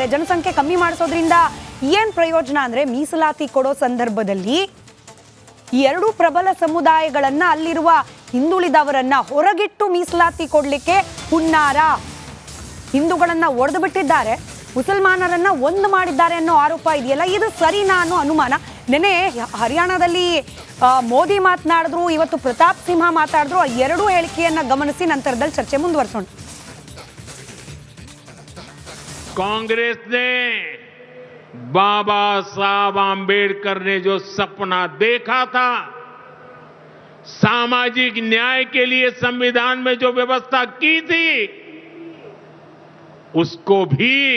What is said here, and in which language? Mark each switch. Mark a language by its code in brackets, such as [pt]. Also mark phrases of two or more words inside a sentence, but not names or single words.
[kn] ಜನಸಂಖ್ಯೆ ಕಮ್ಮಿ ಮಾಡಿಸೋದ್ರಿಂದ ಏನ್ ಪ್ರಯೋಜನ ಅಂದ್ರೆ ಮೀಸಲಾತಿ ಕೊಡೋ ಸಂದರ್ಭದಲ್ಲಿ ಈ ಎರಡೂ ಪ್ರಬಲ ಸಮುದಾಯಗಳನ್ನ ಅಲ್ಲಿರುವ ಹಿಂದುಳಿದವರನ್ನ ಹೊರಗಿಟ್ಟು ಮೀಸಲಾತಿ ಕೊಡ್ಲಿಕ್ಕೆ ಹುನ್ನಾರ. ಹಿಂದೂಗಳನ್ನ ಒಡೆದು ಬಿಟ್ಟಿದ್ದಾರೆ, ಮುಸಲ್ಮಾನರನ್ನ ಒಂದು ಮಾಡಿದ್ದಾರೆ ಅನ್ನೋ ಆರೋಪ ಇದೆಯಲ್ಲ, ಇದು ಸರಿನಾ ಅನ್ನೋ ಅನುಮಾನ. ನೆನೆ ಹರಿಯಾಣದಲ್ಲಿ ಮೋದಿ ಮಾತನಾಡಿದ್ರು, ಇವತ್ತು ಪ್ರತಾಪ್ ಸಿಂಹ ಮಾತಾಡಿದ್ರು. ಆ ಎರಡೂ ಹೇಳಿಕೆಯನ್ನ ಗಮನಿಸಿ ನಂತರದಲ್ಲಿ ಚರ್ಚೆ ಮುಂದುವರಿಸೋಣ. [hi] कांग्रेस ने बाबा साहब आंबेडकर ने जो सपना देखा था, सामाजिक न्याय के लिए संविधान में जो व्यवस्था की थी, उसको भी